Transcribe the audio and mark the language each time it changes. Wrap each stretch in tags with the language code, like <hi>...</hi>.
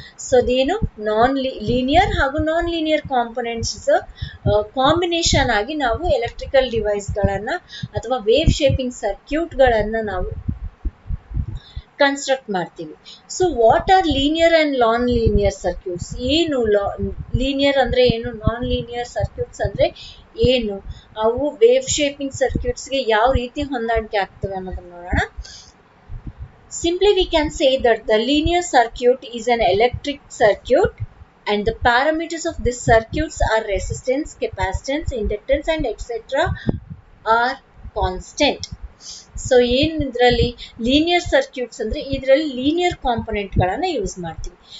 <kn>So ಅದೇನು linear ಹಾಗೂ non-linear components combination ಆಗಿ ನಾವು ಎಲೆಕ್ಟ್ರಿಕಲ್ ಡಿವೈಸ್ಗಳನ್ನು ಅಥವಾ ವೇವ್ ಶೇಪಿಂಗ್ ಸರ್ಕ್ಯೂಟ್ಗಳನ್ನು ನಾವು ಕನ್ಸ್ಟ್ರಕ್ಟ್ ಮಾಡ್ತೀವಿ.</kn> <en>So what are linear and non linear circuits?</en> <kn>ಏನು ಲೀನಿಯರ್ ಅಂದರೆ ಏನು, ನಾನ್ ಲೀನಿಯರ್ ಸರ್ಕ್ಯೂಟ್ಸ್ ಅಂದರೆ ಏನು, ಅವು ವೇವ್ ಶೇಪಿಂಗ್ ಸರ್ಕ್ಯೂಟ್ಸ್ಗೆ ಯಾವ ರೀತಿ ಹೊಂದಾಣಿಕೆ ಆಗ್ತವೆ ಅನ್ನೋದನ್ನ ನೋಡೋಣ.</kn> <en>Simply we can say that the linear circuit is an electric circuit and the parameters of this circuits are resistance, capacitance, inductance and etc. are constant.</en> <kn>So ಏನು ಇದರಲ್ಲಿ ಲೀನಿಯರ್ ಸರ್ಕ್ಯೂಟ್ಸ್ ಅಂದರೆ ಇದರಲ್ಲಿ ಲೀನಿಯರ್ ಕಾಂಪೊನೆಂಟ್ಗಳನ್ನು ಯೂಸ್ ಮಾಡ್ತೀವಿ.</kn>